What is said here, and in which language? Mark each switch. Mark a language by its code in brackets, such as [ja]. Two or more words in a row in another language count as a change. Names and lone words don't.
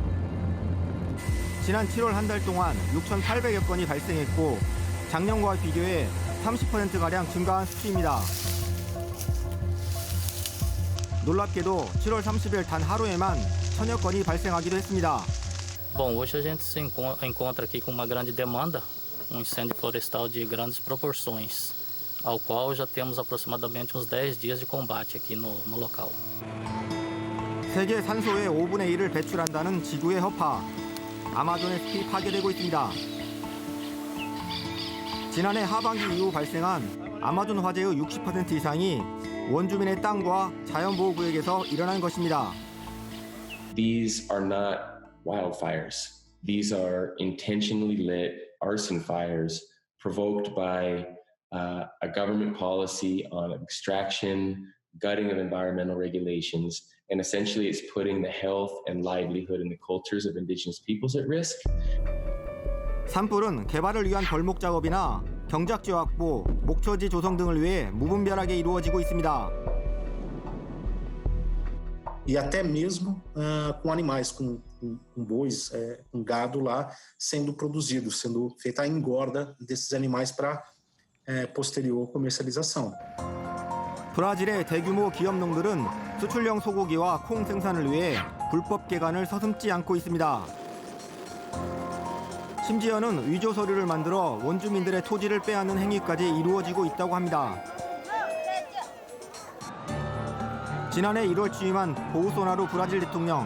[ko] 지난 7월 한 달 동안 6,800여 건이 발생했고 작년과 비교해 30%가량 증가한 수치입니다. 놀랍게도 7월 30일 단 하루에만 1000여 건이 발생하기도 했습니다. [pt] Bom, hoje a gente se encontra aqui com uma grande demanda, incêndio florestal de grandes proporções, ao qual já temos aproximadamente uns 10 dias de combate aqui no local. [ko] 세계 산소의 5분의 1을 배출한다는 지구의 허파, 아마존의 숲이 파괴되고 있습니다. 지난해 하반기 이후 발생한 아마존 화재의 60% 이상이 원주민의 땅과 자연보호구역에서 일어난 것입니다. [en] These are not wildfires. These are intentionally lit arson fires provoked by a government policy on extraction, gutting of environmental regulations, and essentially it's putting the health and livelihood and the cultures of indigenous peoples at risk. [ko] 산불은 개발을 위한 벌목 작업이나 경작지 확보, 목초지 조성 등을 위해 무분별하게 이루어지고 있습니다. [pt] E até mesmo com animais, com bois, com gado lá sendo produzido, sendo feita a engorda desses animais para posterior comercialização. [ko] 브라질의 대규모 기업농들은 수출용 소고기와 콩 생산을 위해 불법 개간을 서슴지 않고 있습니다. 심지어는 위조 서류를 만들어 원주민들의 토지를 빼앗는 행위까지 이루어지고 있다고 합니다. 지난해 1월 취임한 보우소나루 브라질 대통령.